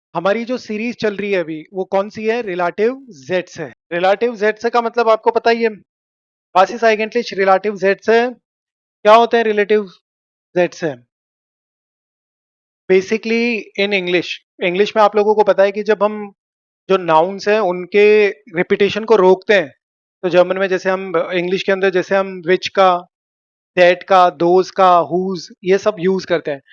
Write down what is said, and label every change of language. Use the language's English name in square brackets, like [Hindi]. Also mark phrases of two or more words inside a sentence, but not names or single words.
[Hindi] हमारी जो सीरीज चल रही है अभी वो कौन सी है? रिलेटिव जेट्स है। रिलेटिव जेट्स का मतलब आपको पता ही है। [German] Was ist eigentlich रिलेटिव जेट्स है? [Hindi] क्या होते हैं रिलेटिव जेट्स है? [English] basically in English, [Hindi] इंग्लिश में आप लोगों को पता है कि जब हम जो नाउन्स हैं उनके रिपीटेशन को रोकते हैं, तो जर्मन में जैसे हम इंग्लिश के अंदर जैसे हम विच का, दैट का, दोज का, हुज, ये सब यूज करते हैं।